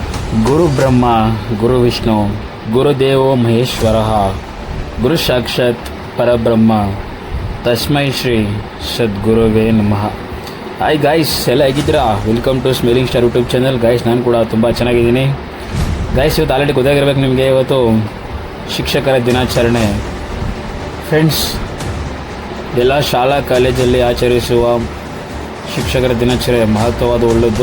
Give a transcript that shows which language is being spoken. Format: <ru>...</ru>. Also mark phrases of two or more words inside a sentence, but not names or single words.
<sa>ಗುರು ಬ್ರಹ್ಮ ಗುರು ವಿಷ್ಣು ಗುರುದೇವೋ ಮಹೇಶ್ವರ ಗುರು ಸಾಕ್ಷಾತ್ ಪರಬ್ರಹ್ಮ ತಸ್ಮೈ ಶ್ರೀ ಸದ್ಗುರುವೇ ನಮಃ.</sa> <en>Hi guys,</en> <kn>ಎಲ್ಲ ಹೇಗಿದ್ದೀರಾ?</kn> <en>welcome to Smiling Star YouTube channel.</en> <kn>ಗಾಯ್ಸ್, ನಾನು ಕೂಡ ತುಂಬ ಚೆನ್ನಾಗಿದ್ದೀನಿ. ಗಾಯ್ಸ್, ಇವತ್ತು ಆಲ್ರೆಡಿ ಗೊತ್ತಾಗಿರ್ಬೇಕು ನಿಮಗೆ, ಇವತ್ತು ಶಿಕ್ಷಕರ ದಿನಾಚರಣೆ. ಫ್ರೆಂಡ್ಸ್, ಎಲ್ಲ ಶಾಲಾ ಕಾಲೇಜಲ್ಲಿ ಆಚರಿಸುವ ಶಿಕ್ಷಕರ ದಿನಾಚರಣೆ ಮಹತ್ವವಾದ ಒಳ್ಳೆಯದು.</kn>